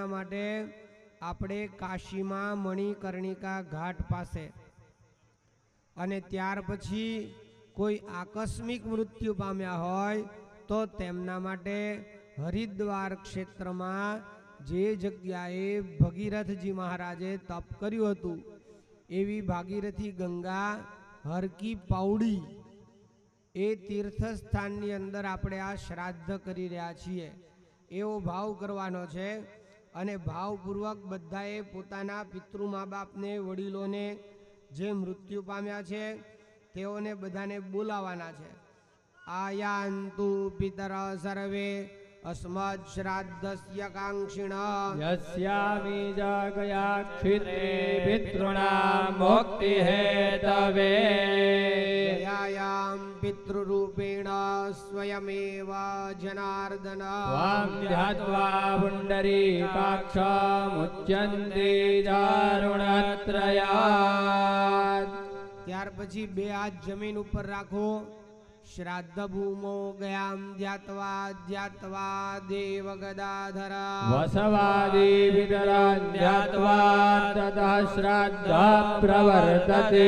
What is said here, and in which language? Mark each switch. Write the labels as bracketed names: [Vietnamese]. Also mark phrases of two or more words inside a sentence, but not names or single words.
[Gujarati] માટે આપણે કાશીમાં મણિકર્ણિકા ઘાટ પાસે, અને ત્યાર પછી કોઈ આકસ્મિક મૃત્યુ પામ્યા હોય તો તેમના માટે હરિદ્વાર ક્ષેત્રમાં જે જગ્યાએ ભગીરથજી મહારાજે તપ કર્યું હતું એવી ભાગીરથી ગંગા હરકી પાવડી એ તીર્થસ્થાનની અંદર આપણે આ શ્રાદ્ધ કરી રહ્યા છીએ એવો ભાવ કરવાનો છે. અને ભાવપૂર્વક બધાએ પોતાના પિતૃ મા બાપને, વડીલોને જે મૃત્યુ પામ્યા છે તેઓને બધાને બોલાવાના છે. [Sanskrit] आयान्तु पितर सर्वे अस्मद् श्राद्धस्य कांक्षिण यस्यामि जागयाक्षिते पितॄणां मुक्ति हेतवे दयायां पितृरूपेण स्वयमेव जनार्दन त्वां ध्यात्वा पुण्डरीकाक्षमुच्यन्ते दारुणत्रयात्. [Gujarati] ત્યાર પછી બે હાથ જમીન ઉપર રાખો. [Sanskrit] श्राद्ध भूमो गयाम ध्यात्वा ध्यात्वा देव गदाधर वसवादी वितरान ध्यात्वा ततः श्राद्ध प्रवर्तते.